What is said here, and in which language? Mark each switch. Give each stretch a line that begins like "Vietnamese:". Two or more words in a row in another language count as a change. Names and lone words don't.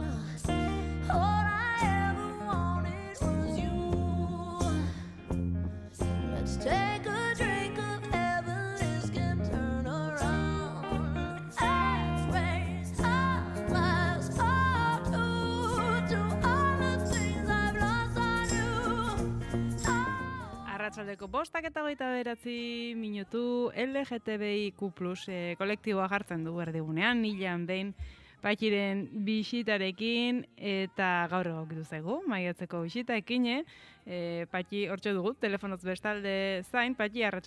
English: All I ever wanted was you. Let's take a drink of heaven, this can turn around. Let's raise our glass up to all the things I've lost on you.
Basque: Arratsaldeko 5:29 LGTBIQ+ kolektiboa jartzen du erdigunean, hilean behin Patxiren bisitarekin, eta gaur egokitu zaigu, maiatzeko bisitaekin, Patxi hortxe dugu, telefonoz bestalde zain.